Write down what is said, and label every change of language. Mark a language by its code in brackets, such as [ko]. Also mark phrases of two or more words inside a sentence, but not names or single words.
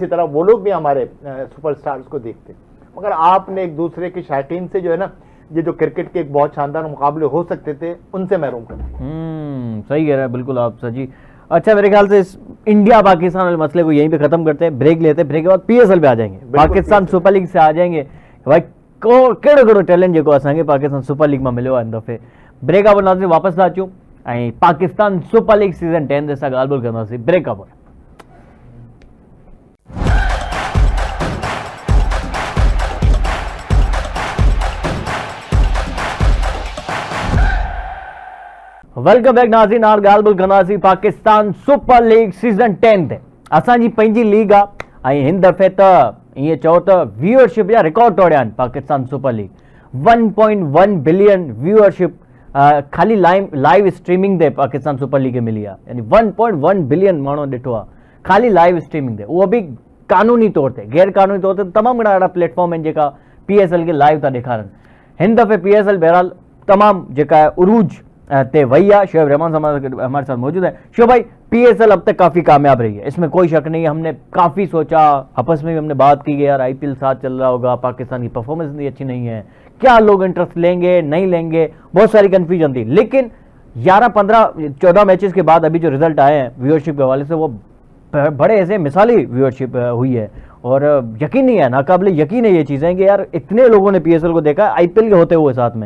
[ur] اسی طرح وہ لوگ بھی ہمارے سپرسٹارز کو دیکھتے۔ مگر آپ نے ایک دوسرے کے شوقین سے جو ہے نا، یہ جو کرکٹ کے ایک بہت شاندار مقابلے ہو سکتے تھے، ان سے محروم کر دیا. صحیح کہہ رہے ہیں بالکل آپ سر جی۔ اچھا، میرے خیال سے اس انڈیا پاکستان والے مسئلے کو یہیں پہ ختم کرتے ہیں، بریک لیتے ہیں، بریک کے بعد پی ایس ایل پہ آ جائیں گے، پاکستان سپر لیگ سے آ جائیں گے بھائی. [sd] कहिड़ो कहिड़ो टैलेंट जेको असांखे पाकिस्तान सुपर लीग में मिलियो आहे हिन दफ़े। ब्रेक खां पोइ नाज़रीन वापसि था अचूं ऐं पाकिस्तान सुपर लीग सीज़न 10 ते असां ॻाल्हि ॿोल कंदासीं ब्रेक खां पोइ। [en] welcome back [sd] नाज़रीन, हाणे ॻाल्हि ॿोल कंदासीं पाकिस्तान सुपर लीग सीज़न 10 ते। असांजी पंहिंजी लीग आहे ऐं हिन दफ़े त ईअं चओ त व्यूअरशिप जा रिकॉर्ड तोड़िया आहिनि पाकिस्तान सुपर लीग। 1.1 [en] billion viewership [sd] खाली [en] live streaming [sd] ते पाकिस्तान सुपर लीग खे मिली आहे, यानी 1.1 बिलियन माण्हू ॾिठो आहे खाली [en] live streaming [sd] ते, उहो बि कानूनी तौर ते। गैर कानूनी तौर ते तमामु घणा अहिड़ा प्लेटफॉर्म आहिनि जेका पीएसएल खे लाइव था ॾेखारनि। हिन दफ़े पीएसएल बहरहाल तमामु जेका आहे उरूज ते वही है। [ur] شعیب رحمان ہمارے ساتھ موجود ہے۔ شعیب بھائی، پی ایس ایل اب تک کافی کامیاب رہی ہے، اس میں کوئی شک نہیں ہے. ہم نے کافی سوچا، آپس میں بھی ہم نے بات کی کہ یار آئی پی ایل ساتھ چل رہا ہوگا، پاکستان کی پرفارمنس اتنی اچھی نہیں ہے، کیا لوگ انٹرسٹ لیں گے نہیں لیں گے، بہت ساری کنفیوژن تھی. لیکن 11، 15، 14 میچز کے بعد ابھی جو رزلٹ آئے ہیں ویورشپ کے حوالے سے، وہ بڑے ایسے مثالی ویورشپ ہوئی ہے اور یقین نہیں ہے، ناقابلِ یقین ہے یہ چیزیں کہ یار اتنے لوگوں نے پی ایس ایل کو دیکھا آئی پی ایل کے ہوتے ہوئے ساتھ میں.